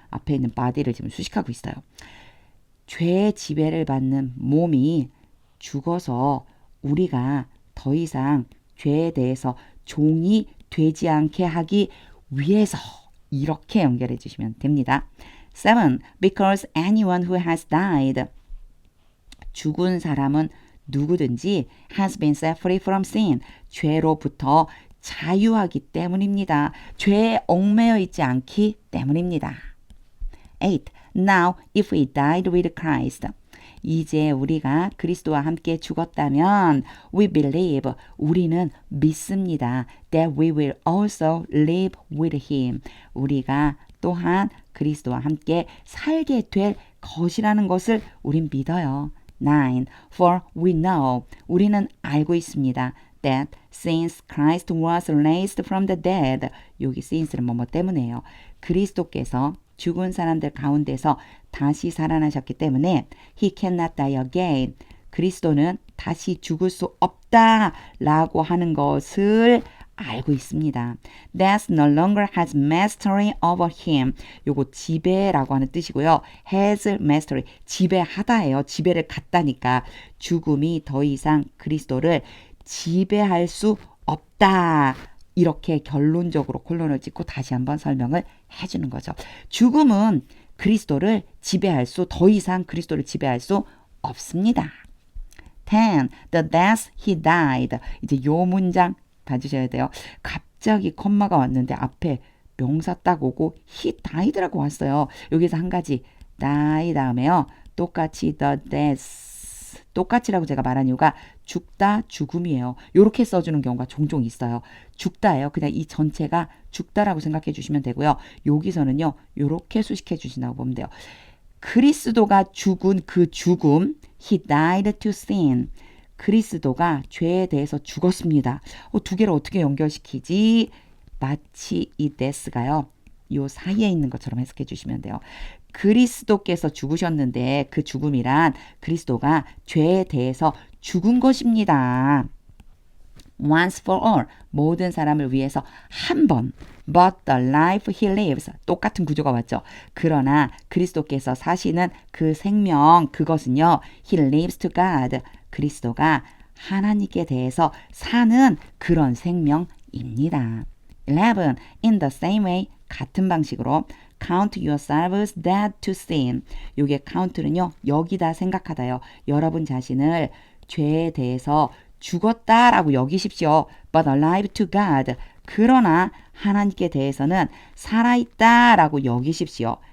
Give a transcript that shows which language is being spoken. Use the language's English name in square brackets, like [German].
[Korean] 앞에 있는 body를 지금 수식하고 있어요. 죄의 지배를 받는 몸이 죽어서 우리가 더 이상 죄에 대해서 종이 되지 않게 하기 위해서 이렇게 연결해 주시면 됩니다. 7. [English] Because anyone who has died. [Korean] 죽은 사람은 누구든지 [English] has been set free from sin. [Korean] 죄로부터 자유하기 때문입니다. 죄에 얽매여 있지 않기 때문입니다. 8. [English] Now, if we died with Christ. [Korean] 이제 우리가 그리스도와 함께 죽었다면 [English] we believe, [Korean] 우리는 믿습니다. [English] that we will also live with him. [Korean] 우리가 또한 그리스도와 함께 살게 될 것이라는 것을 우린 믿어요. 9. [English] For we know, [Korean] 우리는 알고 있습니다. [English] that since Christ was raised from the dead, [Korean] 여기 since는 뭐뭐 때문에요. 그리스도께서 죽은 사람들 가운데서 다시 살아나셨기 때문에 [English] he cannot die again. [Korean] 그리스도는 다시 죽을 수 없다라고 하는 것을 알고 있습니다. [English] Death no longer has mastery over him. [Korean] 요거 지배라고 하는 뜻이고요. has mastery, 지배하다예요. 지배를 갖다니까 죽음이 더 이상 그리스도를 지배할 수 없다. 이렇게 결론적으로 콜론을 찍고 다시 한번 설명을 해주는 거죠. 죽음은 그리스도를 지배할 수, 더 이상 그리스도를 지배할 수 없습니다. [English] 10. The death he died. [Korean] 이제 요 문장 봐주셔야 돼요. 갑자기 컴마가 왔는데 앞에 명사 딱 오고 he died라고 왔어요. 여기서 한 가지 die 다음에요. 똑같이 the death. 똑같이라고 제가 말한 이유가 죽다, 죽음이에요. 이렇게 써주는 경우가 종종 있어요. 죽다예요. 그냥 이 전체가 죽다라고 생각해 주시면 되고요. 여기서는요. 이렇게 수식해 주신다고 보면 돼요. 그리스도가 죽은 그 죽음, [English] he died to sin. [Korean] 그리스도가 죄에 대해서 죽었습니다. 두 개를 어떻게 연결시키지? 마치 이 death가요. 요 사이에 있는 것처럼 해석해 주시면 돼요. 그리스도께서 죽으셨는데 그 죽음이란 그리스도가 죄에 대해서 죽은 것입니다. [English] Once for all, [Korean] 모든 사람을 위해서 한 번. [English] But the life he lives, [Korean] 똑같은 구조가 왔죠. 그러나 그리스도께서 사시는 그 생명, 그것은요. [English] He lives to God. [Korean] 그리스도가 하나님께 대해서 사는 그런 생명입니다. 11. [English] In the same way, [Korean] 같은 방식으로 [English] count yourselves dead to sin. [Korean] 요게 count는요. 여기다 생각하다요. 여러분 자신을 죄에 대해서 죽었다라고 여기십시오. [English] But alive to God. [Korean] 그러나 하나님께 대해서는 살아있다라고 여기십시오.